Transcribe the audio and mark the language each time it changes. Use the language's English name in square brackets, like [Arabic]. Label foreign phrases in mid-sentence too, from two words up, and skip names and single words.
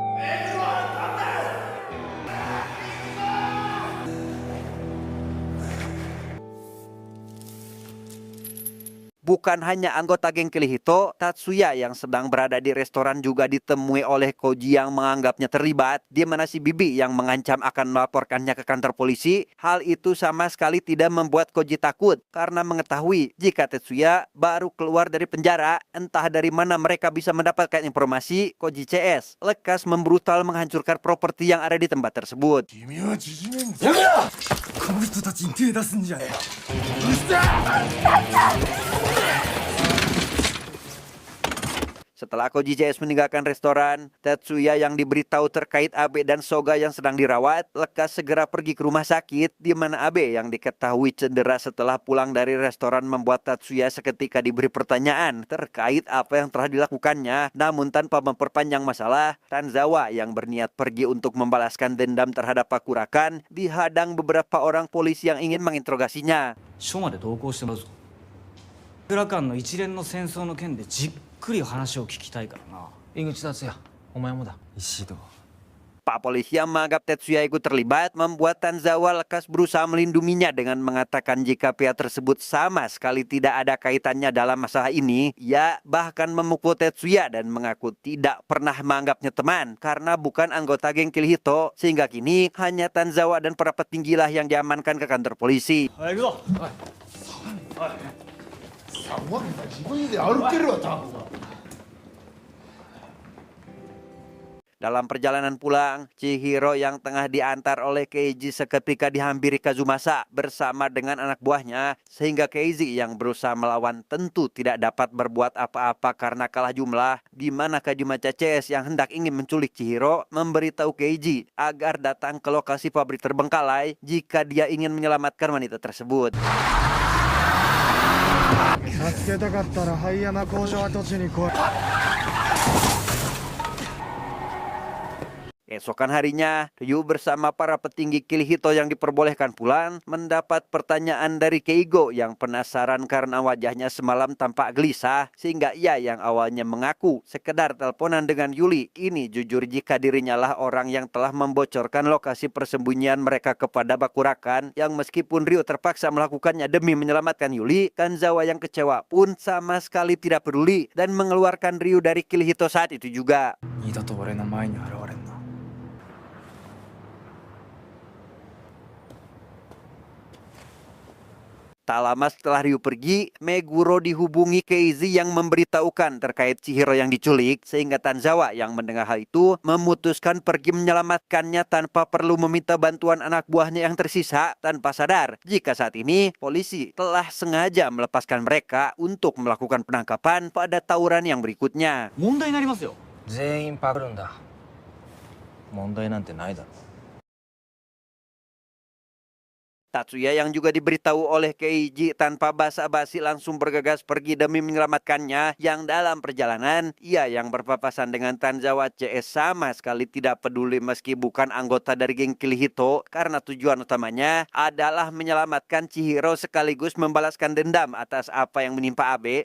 [Indonesian] Bukan hanya anggota geng Kirihito, Tatsuya yang sedang berada di restoran juga ditemui oleh Koji yang menganggapnya terlibat, di mana si Bibi yang mengancam akan melaporkannya ke kantor polisi. Hal itu sama sekali tidak membuat Koji takut, karena mengetahui jika Tetsuya baru keluar dari penjara, entah dari mana mereka bisa mendapatkan informasi. Koji CS lekas membrutal menghancurkan properti yang ada di tempat tersebut. [Japanese] 君は縮めんぞ。この人たちに手出すんじゃねえ。うるせえ。 [Indonesian] Setelah Koji CS meninggalkan restoran, Tetsuya yang diberitahu terkait Abe dan Soga yang sedang dirawat, lekas segera pergi ke rumah sakit, di mana Abe yang diketahui cedera setelah pulang dari restoran membuat Tetsuya seketika diberi pertanyaan terkait apa yang telah dilakukannya. Namun tanpa memperpanjang masalah, Tanzawa yang berniat pergi untuk membalaskan dendam terhadap Pakurakan dihadang beberapa orang polisi yang ingin menginterogasinya. [Japanese] 署まで同行してもらうぞ。桜間の一連の戦争の件でじっくり話を聞きたいからな。井口達也、お前もだ。石戸。 [Indonesian] Pak polisi yang menganggap Tetsuya ikut terlibat membuat Tanzawa lekas berusaha melindunginya dengan mengatakan jika pihak tersebut sama sekali tidak ada kaitannya dalam masalah ini. Ia bahkan memukul Tetsuya dan mengaku tidak pernah menganggapnya teman karena bukan anggota geng Kirihito, sehingga kini hanya Tanzawa dan para petinggilah yang diamankan ke kantor polisi. [Japanese] はい、行くぞ。はい。自分で歩けるわ、タコが。 [Indonesian] Dalam perjalanan pulang, Chihiro yang tengah diantar oleh Keiji seketika dihampiri Kazumasa bersama dengan anak buahnya, sehingga Keiji yang berusaha melawan tentu tidak dapat berbuat apa-apa karena kalah jumlah, di mana Kazumasa CS yang hendak ingin menculik Chihiro memberitahu Keiji agar datang ke lokasi pabrik terbengkalai jika dia ingin menyelamatkan wanita tersebut. [Japanese] 助けたかったら灰山工場跡地に来い。 [Indonesian] Keesokan harinya, Ryu bersama para petinggi Kirihito yang diperbolehkan pulang mendapat pertanyaan dari Keigo yang penasaran karena wajahnya semalam tampak gelisah, sehingga ia yang awalnya mengaku sekedar teleponan dengan Yuli ini jujur jika dirinya lah orang yang telah membocorkan lokasi persembunyian mereka kepada Bakurakan, yang meskipun Ryu terpaksa melakukannya demi menyelamatkan Yuli, Tanzawa yang kecewa pun sama sekali tidak peduli dan mengeluarkan Ryu dari Kirihito saat itu juga. [Japanese] 二度と俺の前に現れんな。 [Indonesian] Tak lama setelah Ryu pergi, Meguro dihubungi Keizi yang memberitahukan terkait Chihiro yang diculik, sehingga Tanzawa yang mendengar hal itu memutuskan pergi menyelamatkannya tanpa perlu meminta bantuan anak buahnya yang tersisa, tanpa sadar jika saat ini polisi telah sengaja melepaskan mereka untuk melakukan penangkapan pada tawuran yang berikutnya. [Japanese] 問題になりますよ。全員パクるんだ。問題なんてないだろ。 [Indonesian] Tatsuya yang juga diberitahu oleh Keiji tanpa basa-basi langsung bergegas pergi demi menyelamatkannya, yang dalam perjalanan ia yang berpapasan dengan Tanzawa CS sama sekali tidak peduli meski bukan anggota dari geng Kirihito, karena tujuan utamanya adalah menyelamatkan Chihiro sekaligus membalaskan dendam atas apa yang menimpa Abe.